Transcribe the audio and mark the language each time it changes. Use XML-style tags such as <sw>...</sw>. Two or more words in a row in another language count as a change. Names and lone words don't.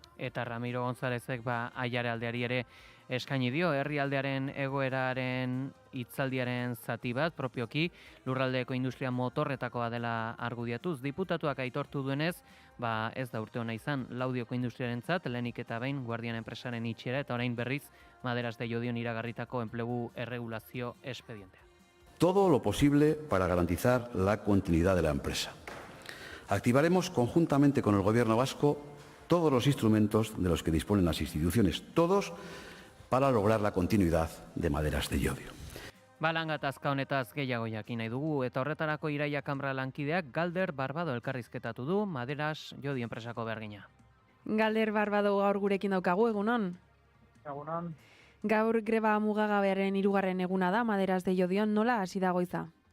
<eu>Eta Ramiro Gonzálezek Aiare aldeari ere eskaini dio herrialdearen egoeraren hitzaldiaren zati bat, propioki lurraldeko industria motorretakoa dela argudiatuz. Diputatuak aitortu duenez, ez da urte hona izan Laudioko industriarentzat, lehenik eta behin Guardian enpresaren itxiera eta orain berriz Maderas de Llodion iragarritako enplegu erregulazio espedientea.</eu> <es>Todo lo posible para garantizar la continuidad de la empresa. Activaremos conjuntamente con el Gobierno vasco todos los instrumentos de los que disponen las instituciones, todos para lograr la continuidad de Maderas de Llodio.</es> <eu>Gatazka honetaz gehiago jakin nahi dugu, eta horretarako Iraia Kamra lankideak Galder Barbado elkarrizketatu du Maderas Llodio enpresako bergina. Galder Barbado gaur gurekin daukagu, egunon? Egunon. Gaur greba mugagabearen 3. eguna da Maderas de Llodion, nola hasi da goiza?</eu>